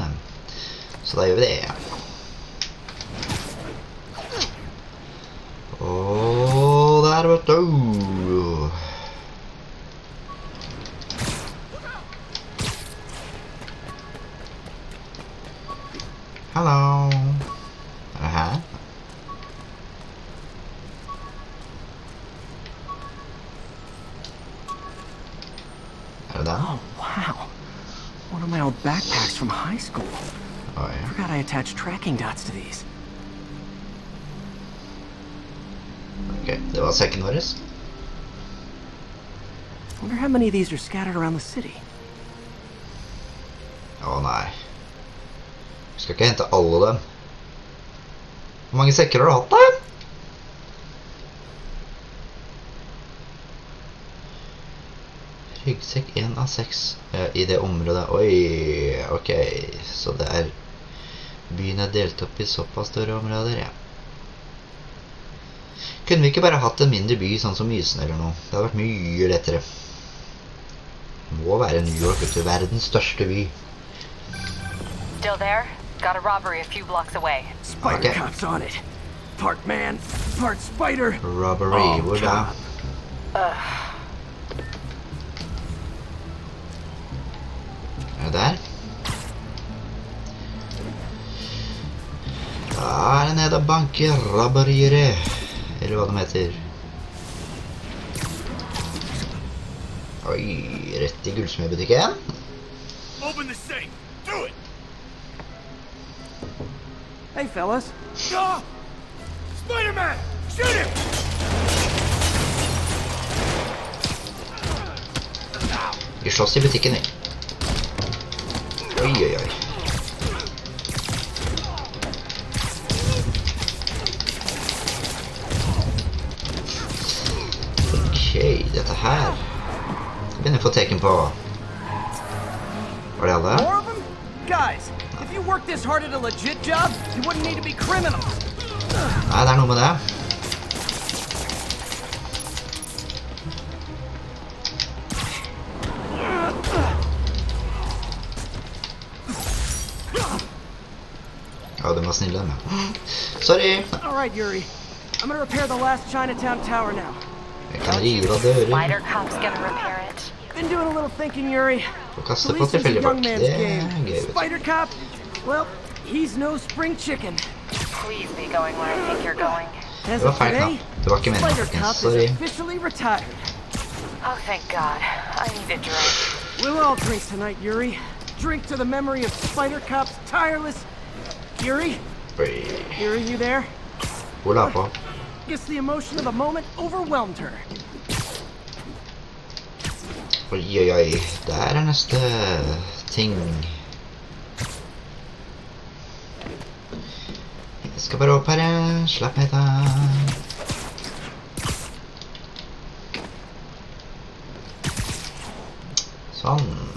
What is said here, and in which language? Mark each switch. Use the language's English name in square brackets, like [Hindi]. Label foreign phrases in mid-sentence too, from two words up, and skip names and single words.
[Norwegian] Så da gjør vi det. Og der, vet du. Hallo. Det her? [English] Oh, wow. One of my old backpacks from high school. Oh, yeah. I forgot I attached tracking dots to these. [Norwegian] Ok, det var sekken vår. [English] Wonder how many of these are scattered around the city. [Norwegian] Å nei. Vi skal ikke hente alle dem. Hvor mange sekker har du hatt da? Ryggsekk 1 av 6 I det området. Oi, ok. Så det byen delt opp I såpass større områder, ja. Kunne vi ikke bare hatt en mindre by, sånn som Mysen eller noe? Det hadde vært mye lettere. Det må være New York, vet du. Verdens største by. [English] Still there? Got a robbery a few blocks away. Spider cops on it. Part man, part spider. Robbery, [Norwegian] hvor da? Det der? Da det nede og banker robberiere. Eller hva de heter. Oi, rett I gullsmedbutikken. [English] Open the safe. Do it. Hey, fellas. Ah! Spider-Man! Shoot him! [Norwegian] Vi slåss I butikken, vi. Oi, oi, oi. Ok, dette her begynner få teken på. Var det alle? [English] More of them? Guys, if you work this hard at a legit job, you wouldn't need to be criminals. [Norwegian] Nei, det noe med det. Ja, de var snille med. [English] Sorry. All right, Yuri. I'm gonna repair the last Chinatown tower now. [Norwegian] Jeg kan rive av dører. [English] Spider cop's gonna repair it. Been doing a little thinking, Yuri. [Norwegian] Og kaste på [English] Police is a [Norwegian] tilfeldig [English] young [Norwegian] bak. [English] man's [Norwegian] Det [English] game. [Norwegian] gøy, vet du. [English] Spider cop, well, he's no spring chicken. Please be going where I think you're going. As [Norwegian] Det var [English] of [Norwegian] feil [English] today, [Norwegian] knapp. Det var ikke meningen, [English] Spider [Norwegian] folkens. [English] cop Sorry. is officially retired. Oh, thank God. I need a drink. We'll all drink tonight, Yuri. Drink to the memory of Spider Cop's tireless. Yuri? [Norwegian] Oi. [English] Yuri, you there? [Norwegian] Hvor la på? [English] Guess the emotion of the moment overwhelmed her. [Norwegian] Oi, oi, oi. Der neste ting. Jeg skal bare opp her. Slapp ned da. Sånn.